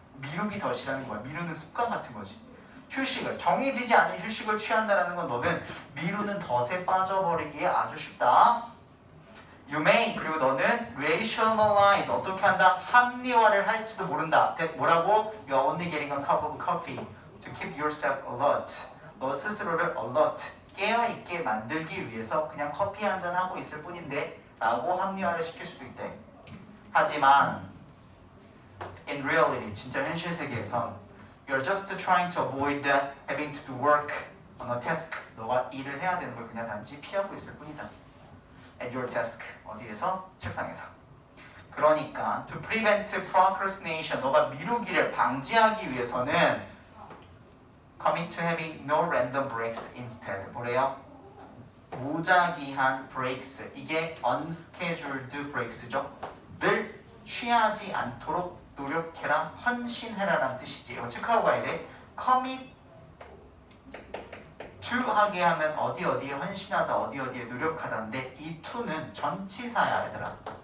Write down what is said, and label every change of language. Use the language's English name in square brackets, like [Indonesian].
[Korean] 미루기 덫이라는 거야. 미루는 습관 같은 거지. 휴식을, 정해지지 않은 휴식을 취한다는 건 너는 미루는 덫에 빠져버리기에 아주 쉽다. [English] You may, [Korean] 그리고 너는 rationalize, 어떻게 한다? 합리화를 할지도 모른다. 뭐라고? [English] You're only getting a cup of coffee to keep yourself alert. [Korean] 너 스스로를 alert, 깨어있게 만들기 위해서 그냥 커피 한잔 하고 있을 뿐인데 라고 합리화를 시킬 수도 있대. 하지만 [English] in reality, [Korean] 진짜 현실 세계에선 [English] you're just trying to avoid having to do work on a task. [Korean] 너가 일을 해야 되는 걸 그냥 단지 피하고 있을 뿐이다. [English] At your desk. [Korean] 어디에서? 책상에서. 그러니까 [English] to prevent procrastination. [Korean] 너가 미루기를 방지하기 위해서는 [English] commit to having no random breaks instead. [Korean] 뭐래요? 무작위한 breaks. 이게 unscheduled breaks죠. 를 취하지 않도록 노력해라, 헌신해라 라는 뜻이지. 이거 체크하고 가야 돼. commit to 하게 하면 어디에 헌신하다, 어디에 노력하다인데 이 to는 전치사야 얘들아.